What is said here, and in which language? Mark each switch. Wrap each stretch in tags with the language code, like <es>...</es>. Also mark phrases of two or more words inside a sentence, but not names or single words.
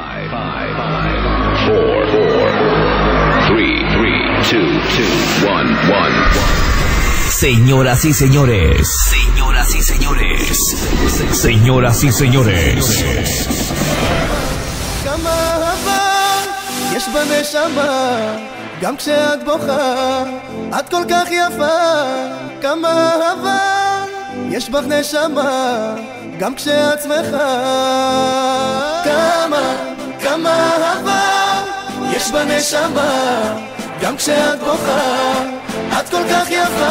<es>4, 3, 2, 1. Señoras y señores, señoras y señores, señoras y señores.</es> <he>כמה אהבה יש בנשמה, גם כשאת בוכה את כל כך יפה. כמה אהבה יש בך נשמה, גם כשאת שמחה. כמה אהבה יש בנשמה, גם כשאת בוכה את כל כך יפה.</he>